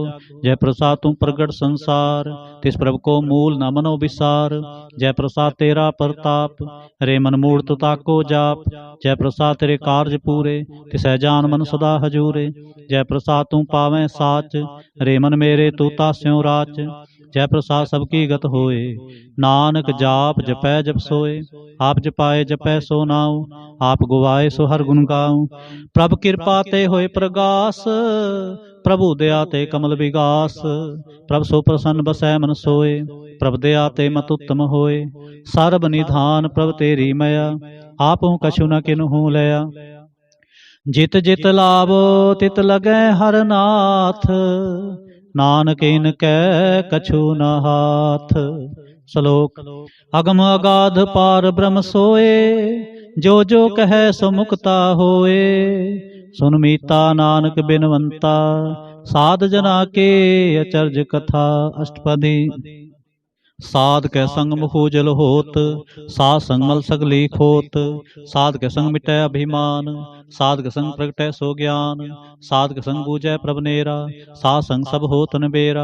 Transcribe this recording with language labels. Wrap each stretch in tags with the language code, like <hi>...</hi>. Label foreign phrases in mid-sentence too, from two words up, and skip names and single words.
<hi>जय प्रसाद तू प्रगट संसार, तिस प्रभु को मूल न मनो विसार। जय प्रसाद तेरा प्रताप, रे मन मूर्त ताको जाप। जय प्रसाद तेरे कारज पूरे, तिसै जान मन सदा हजूरे। जय प्रसाद तू पावै साच, रे मन मेरे तू तास्यों राच। जय प्रसाद सबकी गत होए, नानक जाप जपै जप सोए। आप जपाए जपै सो नाऊ, आप गुवाए सो हर गुण गाऊं। प्रभ कृपा ते होए प्रगास, प्रभु दया ते कमल विगास। प्रभ सो प्रसन्न बसै मन सोए, प्रभ दया ते मत उत्तम होए। सर्ब निधान प्रभ तेरी मया, आपहु कछु न किन्हु लया। जित जित लावो तित लगै हर नाथ, नानक इनकै कछु न हाथ। श्लोक। अगम अगाध पार ब्रह्म सोए, जो जो कहे सो मुक्ता होए। सुन मीता नानक बिनवंता, साध जना के अचरज कथा। अष्टपदी। साध कै संग मुख उजल होत, साध संग मल सगली खोत। साध कै संग मिटै अभिमान, साध कै संग प्रगटै सो ज्ञान। साध कै संग बूझै प्रभ नेरा, साध संग सब होत नबेरा।</hi>